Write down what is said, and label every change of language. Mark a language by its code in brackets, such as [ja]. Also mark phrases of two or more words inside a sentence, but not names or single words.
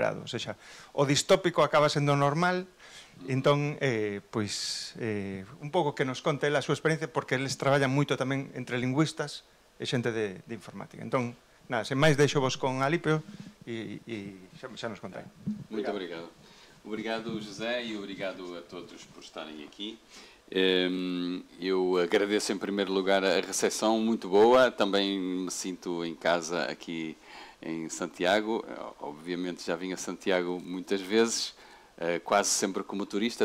[gl] O sea, o distópico acaba sendo normal, entón, pois, un pouco que nos conte a súa experiencia, porque eles traballan moito tamén entre lingüistas e xente de informática. Entón, nada, sen máis deixo vos con Alipio e xa nos contai. [pt] Muito obrigado. Obrigado, José, e obrigado a todos por estarem aqui. Eu agradeço em primeiro lugar a recepção muito boa, também me sinto em casa aqui em Santiago. Obviamente já vim a Santiago muitas vezes, quase sempre como turista.